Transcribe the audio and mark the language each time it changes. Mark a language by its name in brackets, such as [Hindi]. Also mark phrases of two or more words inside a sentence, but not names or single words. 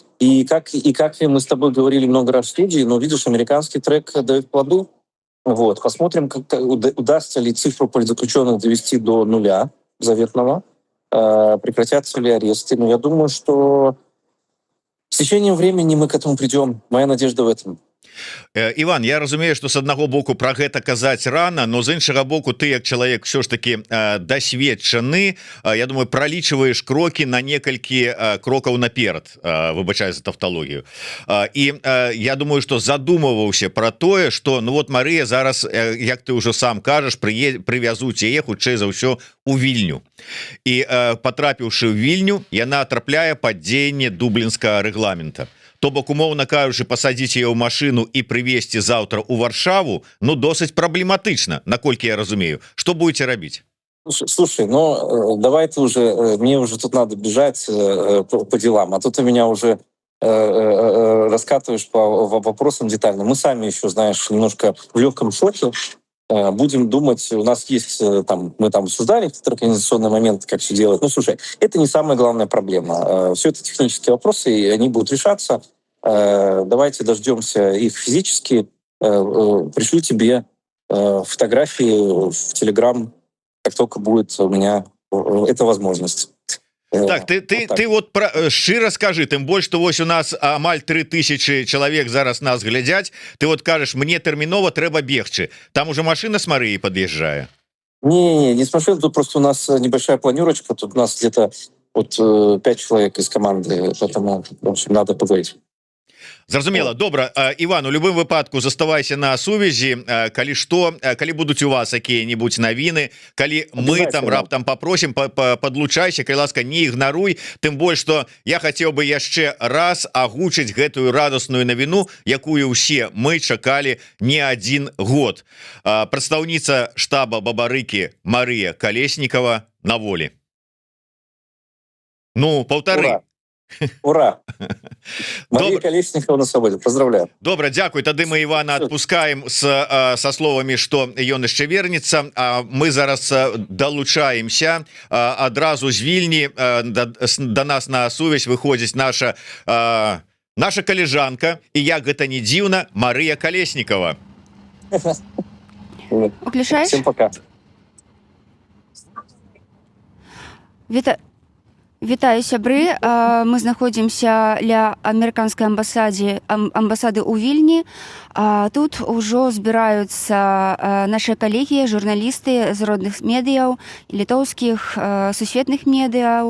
[Russian] И как мы с тобой говорили много раз в студии, видишь, американский трек дает плоды. Посмотрим, как удастся ли цифру политзаключенных довести до нуля заветного, прекратятся ли аресты. Но я думаю, что с течением времени мы к этому придем. Моя надежда в этом. [Belarusian] Іван, я разумею, что с аднаго боку про гэта казаць рано, но з іншага боку ты як чалавек [Russian] все ж таки [Belarusian] дасведчаны, я думаю, пролічваеш крокі на некалькі крокаў наперад, выбачаю за тавтологію. І я думаю, что задумываўся про тое, что Марыя зараз, як ты ўжо сам кажаш, прывязуць яе хутчэй за ўсё у Вільню. І потрапіўшы ў Вільню, яна трапляе пад дзеянне дублінскага рэгламента. То бок, умоўна кажучы, пасадзіць яе ў машину і прывезці заўтра ў Варшаву, досыць праблематычна, наколькі я разумею. [Russian] Что будете рабіць? Слушай, давай ты уже, мне уже тут надо бежать по делам, а тут ты меня уже раскатываешь по вопросам детально. Мы сами еще, знаешь, немножко в легком шоке. Будем думать, у нас есть, мы обсуждали какие-то организационные моменты, как все делать. Слушай, это не самая главная проблема. Все это технические вопросы, и они будут решаться. Давайте дождемся их физически. Пришлю тебе фотографии в Телеграм, как только будет у меня эта возможность. [Belarusian] Так, ты шчыра скажи, тым больш, што вось у нас амаль 3000 чалавек зараз нас глядзяць, ты кажаш, мне тэрмінова трэба бегчы, [Russian] там уже машина с Марыей подъезжае. Не с машиной, тут просто у нас небольшая планировочка, тут у нас где-то 5 человек из команды, поэтому, в общем, надо поговорить. [Belarusian] Зразумела, добра. Іван, у любым выпадку заставайся на сувязі, калі што, калі будуць у вас якія-небудзь навіны, калі мы там раптам попросім, подлучайся, калі ласка, не ігнаруй, тым больш, што я хацеў бы яшчэ раз агучыць гэтую радасную навіну, якую ўсе мы чакалі не адзін год. Прадстаўніца штаба Бабарыкі Марыя Калеснікава на волі. Паўтары. Ура! [Russian] Мария Колесникова на свободе. Поздравляю. [Belarusian] Добра, дзякуй. Тады мы Івана адпускаем со словамі, што ён яшчэ вернецца. Мы зараз далучаемся адразу з Вільні. Да нас на сувязь выходзіць наша калежанка, і як гэта не дзіўна, Марыя Калеснікова. Уключаешь? [Russian] Всем пока. [Belarusian] Вітаю, сябры. Мы знаходзімся ля амерыканскай амбасады ў Вільні. Тут ужо збіраюцца нашы калегі, журналісты з родных медыяў, літоўскіх, сусветных медыяў.